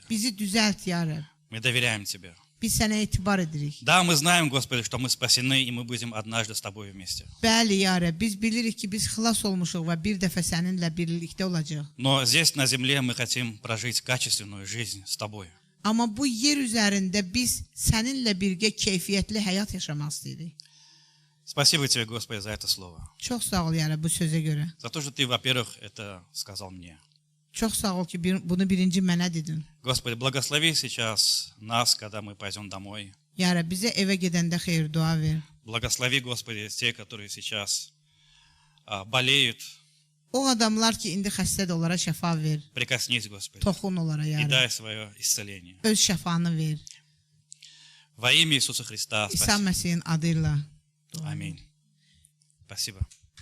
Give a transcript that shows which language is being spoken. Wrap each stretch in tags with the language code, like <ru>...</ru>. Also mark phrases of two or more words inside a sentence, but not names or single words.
<az>Bizi düzəlt ya Rəbb.</az> <ru>Мы доверяем Тебе.</ru> <az>Biz sənə etibar edirik.</az> <ru>Да, мы знаем, Господи, что мы спасены, и мы будем однажды с Тобой вместе.</ru> <az>Bəli ya Rəbb, biz bilirik ki, biz xilas olmuşuq və bir dəfə səninlə birlikdə olacağıq.</az> <ru>Но здесь, на земле, мы хотим прожить качественную жизнь с Тобой.</ru> <az>Amma bu yer üzərində biz səninlə birgə keyfiyyətli həyat yaşamaq istəyirik.</az> <ru>Спасибо Тебе, Господи, за это слово.</ru> <az>Çox sağ ol ya Rəbb bu sözə görə.</az> <ru>За то, что Ты, во-первых, это сказал мне.</ru> <az>Çox sağ ol ki, bunu birinci mənə dedin.</az> <ru>Господи, благослови сейчас нас, когда мы пойдем домой.</ru> <az>Ya Rəbb, bizə evə gedəndə xeyir dua ver.</az> <ru>Благослови, Господи, те, которые сейчас болеют.</ru> <az>O adamlar ki, indi xəstədir, onlara şəfa ver.</az> <ru>Прикоснись, Господи,</ru> <az>Toxun onlara ya</az> <ru>и</ru> <az>Rəbb.</az> <ru>дай свое исцеление.</ru> <az>Öz şəfanı ver.</az> <ru>Во имя Иисуса Христа.</ru> <az>İsa</az> <ru>Спасибо.</ru> <az>Məsihin adı ilə.</az> <ru>Аминь. Спасибо.</ru>